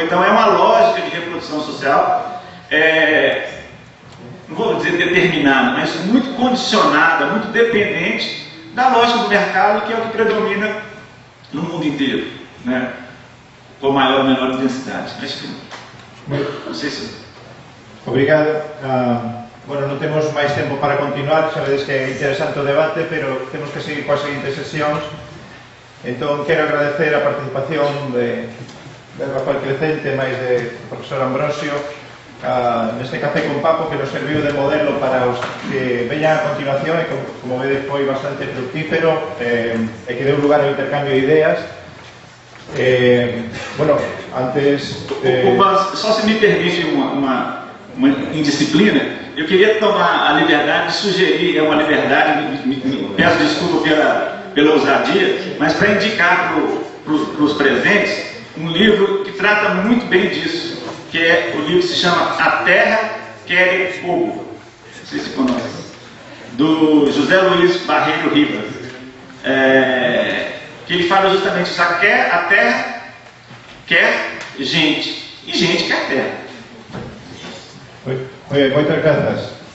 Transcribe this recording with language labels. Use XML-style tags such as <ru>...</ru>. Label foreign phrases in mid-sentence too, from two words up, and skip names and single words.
<pt>Então, é uma lógica de reprodução social, não vou dizer determinada, mas muito condicionada, muito dependente da lógica do mercado, que é o que predomina no mundo inteiro, né? Com maior ou menor intensidade. Acho que, não sei se... Obrigado.</pt> <gl>Bueno, non temos máis tempo para continuar, sabedes que é interesante o debate, pero temos que seguir coas seguintes sesións. Entón, quero agradecer a participación de Rafael Crecente, máis de profesor Ambrosio, neste café con Papo, que nos serviu de modelo para os que veñan a continuación, e como vedes foi bastante fructífero, e que deu lugar ao intercambio de ideas. Bueno, antes...</gl> <pt>Só se me permite uma indisciplina, eu queria tomar a liberdade de sugerir, é uma liberdade, peço desculpa pela ousadia, mas para indicar para os presentes um livro que trata muito bem disso, que é o livro que se chama A Terra Quer Fogo, não sei se conhece, do José Luiz Barreiro Rivas, que ele fala justamente isso, a terra quer gente, e gente quer terra.</pt> <es>Muy bien, muchas gracias.</es>